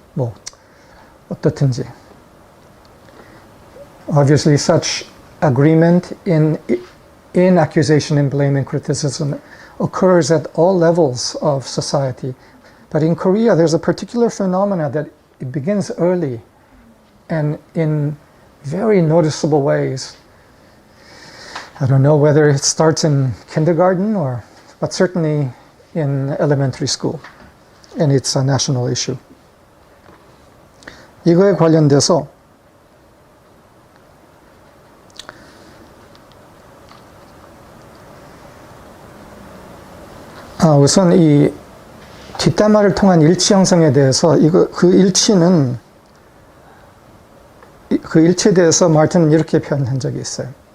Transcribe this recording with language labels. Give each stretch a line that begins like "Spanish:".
Korean: 뭐 어떻든지.
English: Obviously, such agreement in accusation and blame and criticism occurs at all levels of society. But in Korea, there's a particular phenomena that it begins early and in very noticeable ways. I don't know whether it starts in kindergarten but certainly in elementary school. And it's a national issue.
Korean: 이거에 관련돼서 우선 이 뒷담화를 통한 일치 형성에 대해서 그 일치에 대해서 마틴은 이렇게 표현한 적이 있어요.